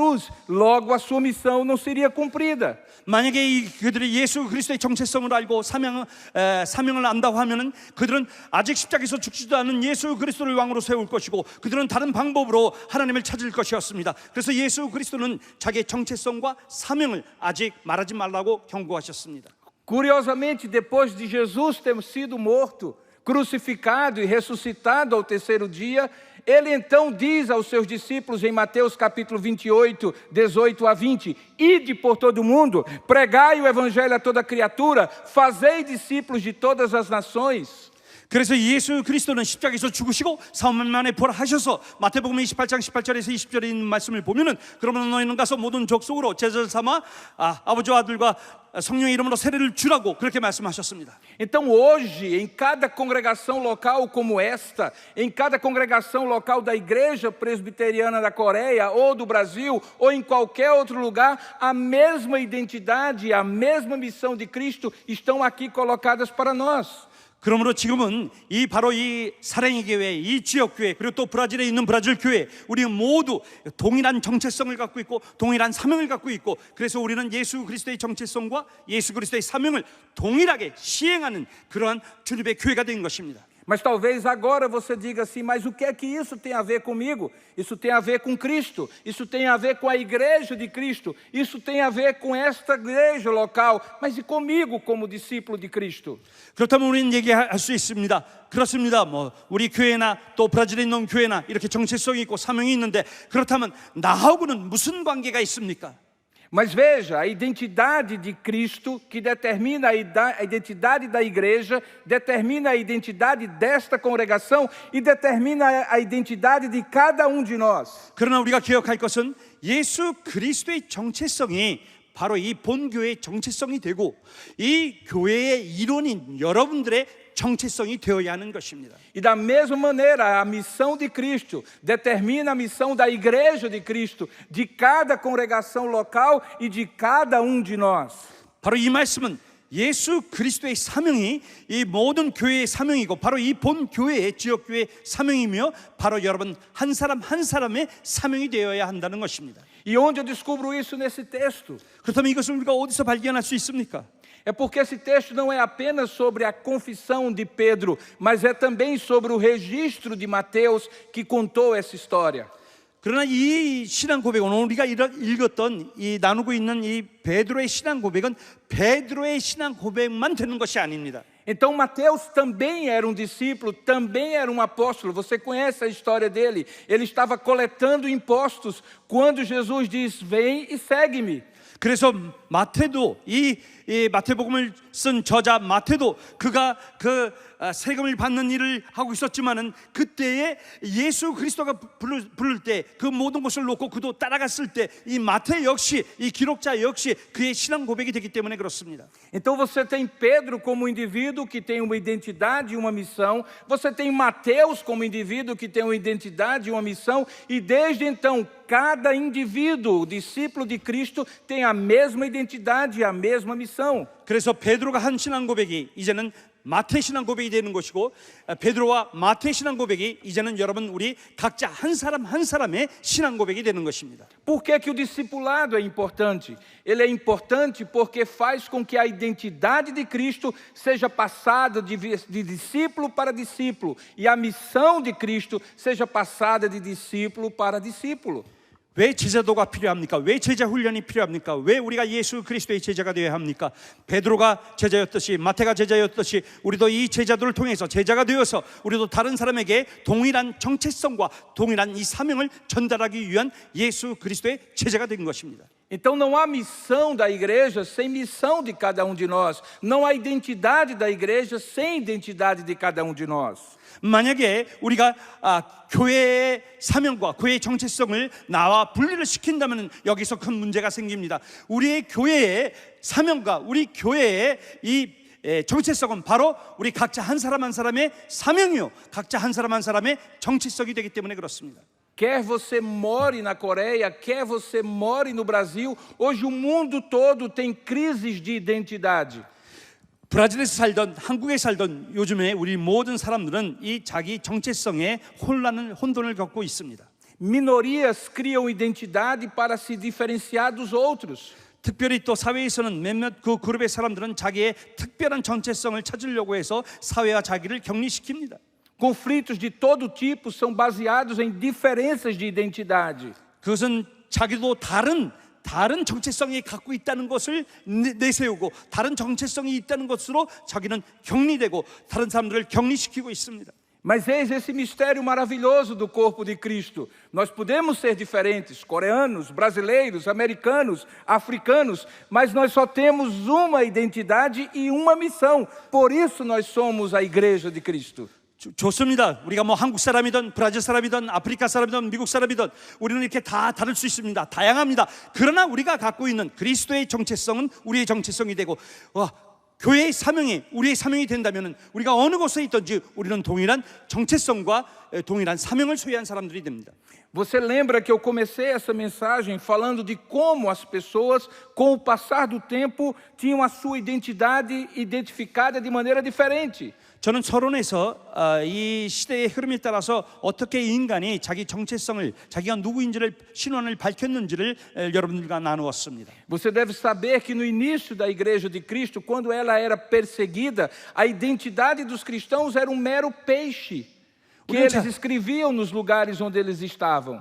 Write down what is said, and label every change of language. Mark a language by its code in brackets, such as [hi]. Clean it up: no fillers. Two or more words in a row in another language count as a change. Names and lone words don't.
[pt] Logo a sua missão não seria cumprida. [ko] 만약에 그들이 예수 그리스도의 정체성을 알고 사명을 안다고 하면은 그들은 아직 십자가에서 죽지도 않은 예수 그리스도를 왕으로 세울 것이고, 그들은 다른 방법으로 하나님을 찾을 것이었습니다. 그래서 예수 그리스도는 자기의 정체성과 사명을 아직 말하지 말라고 경고하셨습니다. [pt] Curiosamente, depois de Jesus ter sido morto, crucificado e ressuscitado ao terceiro dia, ele então diz aos seus discípulos em Mateus capítulo 28, 18 a 20, ide por todo o mundo, pregai o evangelho a toda criatura, fazei discípulos de todas as nações. [ko] 그래서 예수 그리스도는 십자가에서 죽으시고 3일 만에 부활하셔서 마태복음 28장 18절에서 20절에 있는 말씀을 보면은, 그러면 너희는 가서 모든 족속으로 제자를 삼아 아버지와 아들과 성령의 이름으로 세례를 주라고 그렇게 말씀하셨습니다. [pt] Então hoje, em cada congregação local como esta, em cada congregação local da Igreja Presbiteriana da Coreia ou do Brasil ou em qualquer outro lugar, a mesma identidade, a mesma missão de Cristo estão aqui colocadas para nós. [ko] 그러므로 지금은 바로 이 사랑의 교회, 이 지역 교회, 그리고 또 브라질에 있는 브라질 교회, 우리는 모두 동일한 정체성을 갖고 있고 동일한 사명을 갖고 있고, 그래서 우리는 예수 그리스도의 정체성과 예수 그리스도의 사명을 동일하게 시행하는 그러한 주님의 교회가 된 것입니다. [pt] Mas talvez agora você diga assim, mas o que é que isso tem a ver comigo? Isso tem a ver com Cristo, isso tem a ver com a igreja de Cristo, isso tem a ver com esta igreja local, mas e comigo como discípulo de Cristo? [ko] 그렇다면 우리는 얘기할 수 있습니다. 그렇습니다. 우리 교회나 또 브라질에 있는 교회나 이렇게 정체성이 있고 사명이 있는데, 그렇다면 나하고는 무슨 관계가 있습니까? [pt] Mas veja, a identidade de Cristo, que determina a identidade da igreja, determina a identidade desta congregação e determina a identidade de cada um de nós. [ko] 그러나 우리가 기억할 것은 예수 그리스도의 정체성이 바로 이 본교회의 정체성이 되고, 이 교회의 일원인 여러분들의 정체성이 되어야 하는 것입니다. [pt] E da mesma maneira, a missão de Cristo determina a missão da igreja de Cristo, de cada congregação local e de cada um de nós. [ko] 바로 이 말씀은 예수 그리스도의 사명이 이 모든 교회의 사명이고 바로 이 본 교회의 지역 교회의 사명이며 바로 여러분 한 사람 한 사람의 사명이 되어야 한다는 것입니다. [pt] E onde eu descubro isso nesse texto? [ko] 그렇다면 이것을 우리가 어디서 발견할 수 있습니까? [pt] É porque esse texto não é apenas sobre a confissão de Pedro, mas é também sobre o registro de Mateus que contou essa história. [ko] 그러나 이 신앙 고백은 오늘 우리가 읽었던 이 나누고 있는 이 베드로의 신앙 고백은 베드로의 신앙 고백만 되는 것이 아닙니다. [pt] Então Mateus também era um discípulo, também era um apóstolo. Você conhece a história dele? Ele estava coletando impostos quando Jesus diz: "Vem e segue-me". [ko] 그래서 마태도 이 마태복음을 쓴 저자 마태도 그가 그 세금을 받는 일을 하고 있었지만은 그때에 예수 그리스도가 부를 때 그 모든 것을 놓고 그도 따라갔을 때 이 마태 역시 이 기록자 역시 그의 신앙 고백이 되기 때문에 그렇습니다. [pt] Então você tem Pedro como um indivíduo que tem uma identidade e uma missão. Você tem Mateus como indivíduo que tem uma identidade e uma missão. E desde então cada indivíduo, discípulo de Cristo, tem a mesma identidade e a mesma missão. [ko] 그래서 베드로가 한 신앙 고백이 이제는 마태 신앙 고백이 되는 것이고 베드로와 마태 신앙 고백이 이제는 여러분 우리 각자 한 사람 한 사람의 신앙 고백이 되는 것입니다. [pt] Por que que o discipulado é importante? Ele é importante porque faz com que a identidade de Cristo seja passada de discípulo para discípulo e a missão de Cristo seja passada de discípulo para discípulo. [ko] 왜 제자도가 필요합니까? 왜 제자 훈련이 필요합니까? 왜 우리가 예수 그리스도의 제자가 되어야 합니까? 베드로가 제자였듯이 마태가 제자였듯이 우리도 이 제자들을 통해서 제자가 되어서 우리도 다른 사람에게 동일한 정체성과 동일한 이 사명을 전달하기 위한 예수 그리스도의 제자가 된 것입니다. [pt] Então não há missão da igreja sem missão de cada um de nós. Não há identidade da igreja sem identidade de cada um de nós. [ko] 만약에 우리가 교회의 사명과 교회의 정체성을 나와 분리를 시킨다면 여기서 큰 문제가 생깁니다. 우리의 교회의 사명과 우리 교회의 이 정체성은 바로 우리 각자 한 사람 한 사람의 사명이요 각자 한 사람 한 사람의 정체성이 되기 때문에 그렇습니다. [pt] Quer você more na Coreia, quer você more no Brasil, hoje o mundo todo tem crises de identidade. [ko] 브라질에서 살던 한국에 살던 요즘에 우리 모든 사람들은 이 자기 정체성에 혼돈을 겪고 있습니다. [pt] Minorias criam identidade para se diferenciar dos outros. [ko] 특별히 또 사회에서는 몇몇 그 그룹의 사람들은 자기의 특별한 정체성을 찾으려고 해서 사회와 자기를 격리시킵니다. [pt] Conflitos de todo tipo são baseados em diferenças de identidade. [ko] 그것은 자기도 다른 정체성이 갖고 있다는 것을 내세우고 다른 정체성이 있다는 것으로 자기는 격리되고 다른 사람들을 격리시키고 있습니다. [pt] Mas eis esse mistério maravilhoso do corpo de Cristo. Nós podemos ser diferentes, coreanos, brasileiros, americanos, africanos, mas nós só temos uma identidade e uma missão. Por isso nós somos a igreja de Cristo. [ko] 좋습니다. 우리가 뭐 한국 사람이든 브라질 사람이든 아프리카 사람이든 미국 사람이든 우리는 이렇게 다 다를 수 있습니다. 다양합니다. 그러나 우리가 갖고 있는 그리스도의 정체성은 우리의 정체성이 되고 교회의 사명이 우리의 사명이 된다면 우리가 어느 곳에 있든지 우리는 동일한 정체성과 동일한 사명을 소유한 사람들이 됩니다. [pt] Você lembra que eu comecei essa mensagem falando de como as pessoas, com o passar do tempo, tinham a sua identidade identificada de maneira diferente. [ko] 저는 서론에서 이 시대의 흐름에 따라서 어떻게 인간이 자기 정체성을 자기가 누구인지를 신원을 밝혔는지를 여러분들과 나누었습니다. [pt] Você deve saber que no início da igreja de Cristo, quando ela era perseguida, a identidade dos cristãos era um mero peixe que eles escreviam nos lugares onde eles estavam.